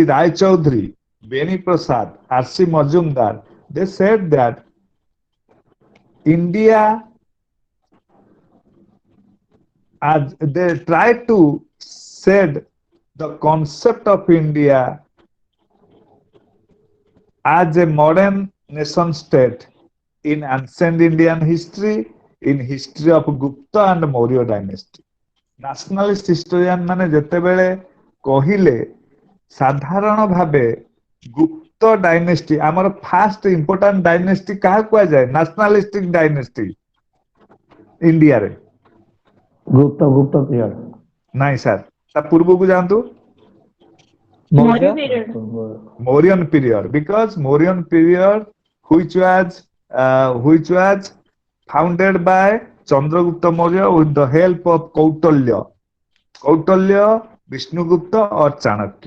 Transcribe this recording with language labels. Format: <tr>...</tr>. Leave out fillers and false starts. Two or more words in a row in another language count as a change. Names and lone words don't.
<en>Rai Chaudhary, Beni Prasad, R.C. Majumdar, they said that India, as they tried to said the concept of India as a modern nation state in ancient Indian history, in history of Gupta and Maurya dynasty. Nationalist historian</en> <or>ମାନେ ଯେତେବେଳେ କହିଲେ ସାଧାରଣ ଭାବେ ଗୁପ୍ତ ଡାଇନେଷ୍ଟି ଆମର</or> <en>first important dynasty</en> <or>କାହା କୁହାଯାଏ?</or> <en>nationalistic dynasty</en> <or>ଇଣ୍ଡିଆରେ। ଗୁପ୍ତ ପିରିୟଡ ନାଇଁ ସାର୍, ତା ପୂର୍ବକୁ ଯାଆନ୍ତୁ।</or> <en>Mauryan period, because Mauryan period which was founded by Chandragupta Maurya with the help of Kautilya, Vishnugupta or Chanakya.</en>